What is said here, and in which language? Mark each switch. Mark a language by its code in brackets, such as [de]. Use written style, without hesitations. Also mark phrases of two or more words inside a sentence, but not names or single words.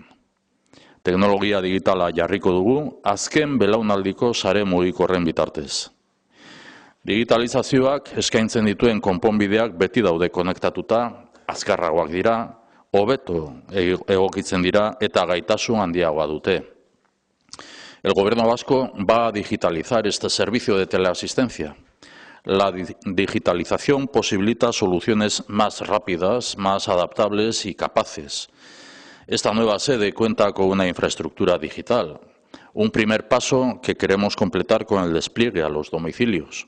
[eu] Teknologia digitala jarriko dugu azken belaunaldiko sare mugikorren bitartez. Digitalizazioak eskaintzen dituen konponbideak beti daude konektatuta, azkarragoak dira, hobeto egokitzen dira eta gaitasun handiagoa dute. [es] El Gobierno vasco va a digitalizar este servicio de teleasistencia. La digitalización posibilita soluciones más rápidas, más adaptables y capaces. Esta nueva sede cuenta con una infraestructura digital, un primer paso que queremos completar con el despliegue a los domicilios.